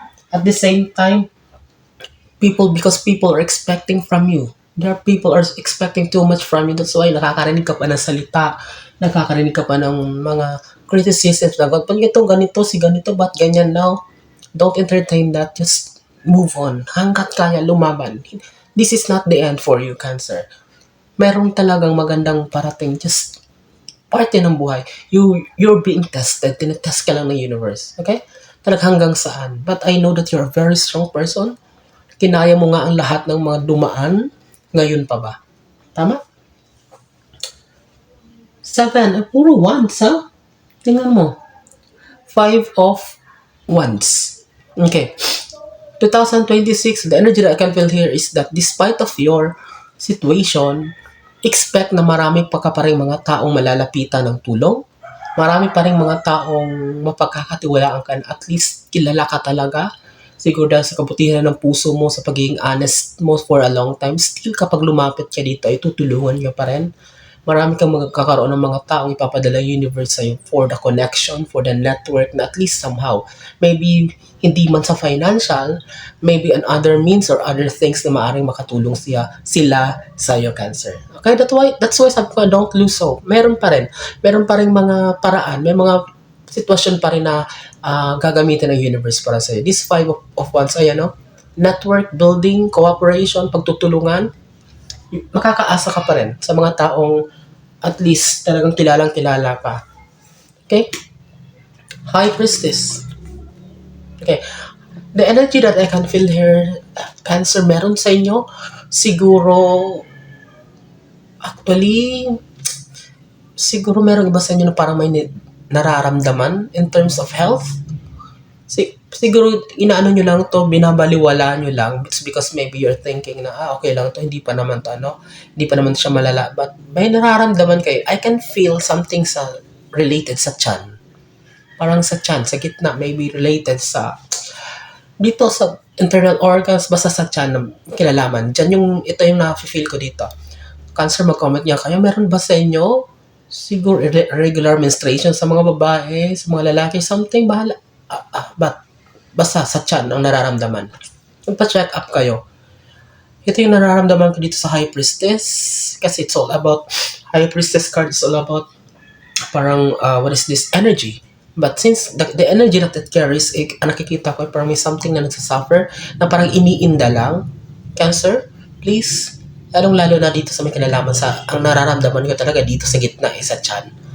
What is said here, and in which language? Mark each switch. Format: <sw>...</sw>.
<en>At the same time, because people are expecting from you. People are expecting too much from you. That's why</en> <tl>nakakarinig ka pa ng salita, nakakarinig ka pa ng mga criticisms na, ba't ganito, si ganito, ba't ganyan now?</tl> <en>Don't entertain that. Just move on.</en> <tl>Hanggat kaya, lumaban.</tl> <en>This is not the end for you, Cancer.</en> <tl>Meron talagang magandang parating. Just parte ng buhay.</tl> <en>You're being tested.</en> <tl>Tinetest ka lang ng universe. Okay? Talagang hanggang saan.</tl> <en>But I know that you're a very strong person.</en> <tl>Kinaya mo nga ang lahat ng mga dumaan. Ngayon pa ba? Tama? 7. Puro wands, ha? Tingnan mo. 5 of wands. Okay.</tl> <en>2026, the energy that I can feel here is that despite of your situation, expect</en> <tl>na marami pa rin mga taong malalapitan ng tulong. Marami pa rin mga taong mapagkakatiwalaan ka, at least kilala ka talaga. Siguro dahil sa kabutihan ng puso mo, sa pagiging honest mo</tl> <en>for a long time,</en> <tl>still kapag lumapit ka dito, ay tutulungan ka pa rin. Marami kang magkakaroon ng mga taong ipapadala yung universe sa'yo</tl> <en>for the connection, for the network,</en> <tl>na at least somehow, maybe hindi man sa financial, maybe on other means or other things na maaaring makatulong sila sa'yo, Cancer.</tl> <en>Okay, that's why</en> <tl>sabi ko,</tl> <en>don't lose hope.</en> <tl>Meron pa rin mga paraan, may mga sitwasyon pa rin na gagamitin ng universe para sa'yo. This 5 of Wands, ayan, no? Network building, cooperation, pagtutulungan, makakaasa ka pa rin sa mga taong at least talagang kilalang-kilala pa. Okay? High Priestess. Okay. The energy that I can feel here, Cancer, meron sa inyo, siguro, actually, siguro meron iba sa inyo na parang may nararamdaman</tl> <en>in terms of health.</en> <tl>Siguro inaano nyo lang to, binabaliwala nyo lang.</tl> <en>It's because maybe you're thinking</en> <tl>na, okay lang to, hindi pa naman siya malala.</tl> <en>But</en> <tl>may nararamdaman kayo.</tl> <en>I can feel something related</en> <tl>sa tiyan. Parang sa tiyan, sa gitna, maybe related dito sa internal organs, basta sa tiyan na kilalaman. Ito yung na-feel ko dito. Cancer, mag-comment niya kayo. Meron ba sa inyo siguro irregular menstruation sa mga babae, sa mga lalaki, something, bahala. But basta sa tiyan ang nararamdaman. Magpa-check up kayo. Ito yung nararamdaman ko dito sa High Priestess.</tl> <en>Kasi High Priestess card is all about parang, what is this energy?</en> <tl>But since the energy that it carries, nakikita ko parang may something na nagsasuffer, na parang iniinda lang. Cancer, please, lalong-lalo na dito sa may kinalaman sa, ang nararamdaman ko talaga dito sa gitna, sa tiyan.</tl>